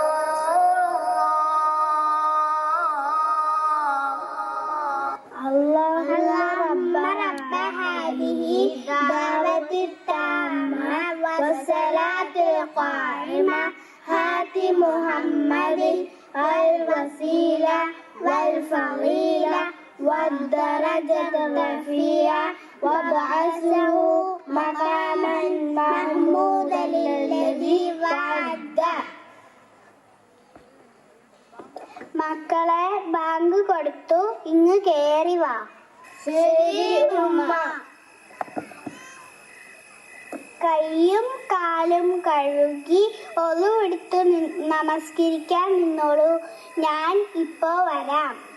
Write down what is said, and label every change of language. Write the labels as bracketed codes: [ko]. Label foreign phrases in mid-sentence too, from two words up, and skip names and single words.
[ar] الله اللهم رب هذه الدعوة التامة والصلاة القائمة هات محمد الوسيلة والفضيلة والدرجة الرفيعة وابعثه مقاما محمودا الذي وعده. [ml] മക്കളെ ബാങ്ക് കൊടുത്തു, ഇങ്ങ് കേറി വാ. ശരി ഉമ്മ. കൈയും കാലും കഴുകി ഒളുവെടുത്ത് നമസ്കരിക്കാൻ നിന്നോളൂ, ഞാൻ ഇപ്പോ വരാം.